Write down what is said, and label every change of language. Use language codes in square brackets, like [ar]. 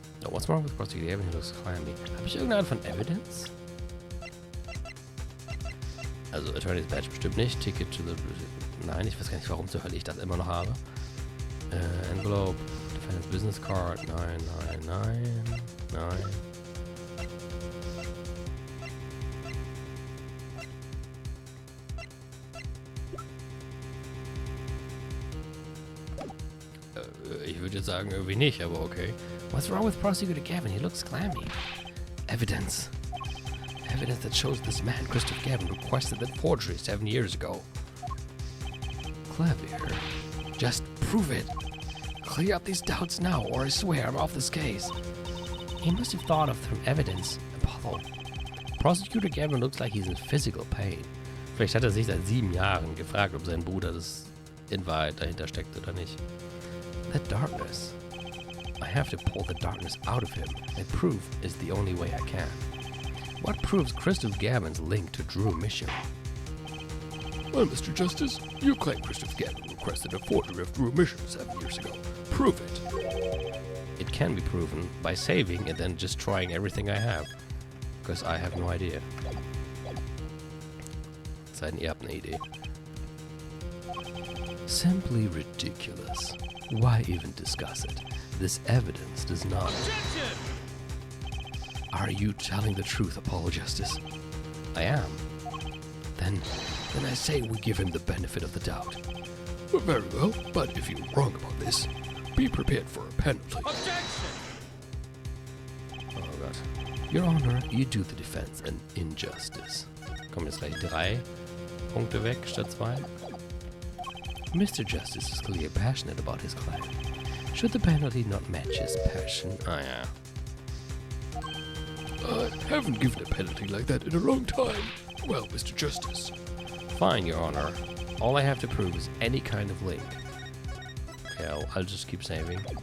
[en] What's wrong with Prosecutor Gavin? He looks clammy. [de] Habe ich irgendeine Art von Evidence? Also Attorney's Badge bestimmt nicht. [en] Ticket to the... [de] Nein, ich weiß gar nicht, warum zur Hölle ich das immer noch habe. [en] Envelope. Defendant's Business Card. [de] Nein, nein, nein. Nein. Ich würde jetzt sagen, irgendwie nicht, aber okay. [en] What's wrong with Prosecutor Gavin? He looks clammy. Evidence. Evidence that shows this man, Christopher Gavin, requested that forgery 7 years ago. Clever. Just prove it. Clear up these doubts now, or I swear I'm off this case. He must have thought of some evidence. Apollo. Prosecutor Gavin looks like he's in physical pain. [de] Vielleicht hat er sich seit 7 Jahren gefragt, ob sein Bruder das in Wahrheit dahinter steckt oder nicht. [en] That darkness. I have to pull the darkness out of him, and proof is the only way I can. What proves Christopher Gavin's link to Drew Mission? Well, Mr. Justice, you claim Christopher Gavin requested a forgery of Drew Mission 7 years ago. Prove it. It can be proven by saving and then just trying everything I have. Because I have no idea. [de] Sei denn, ihr habt eine Idee. [en] Simply ridiculous. Why even discuss it? This evidence does not... Are you telling the truth, Apollo Justice? I am. Then I say we give him the benefit of the doubt. Well, very well, but if you're wrong about this, be prepared for a penalty. [de] Oh Gott. [en] Your Honor, you do the defense an injustice. [de] Kommen jetzt gleich 3 Punkte weg statt 2. [en] Mr. Justice is clearly passionate about his client. Should the penalty not match his passion? Oh yeah. I haven't given a penalty like that in a long time. Well, Mr. Justice. Fine, Your Honor. All I have to prove is any kind of link. Okay, I'll just keep saving.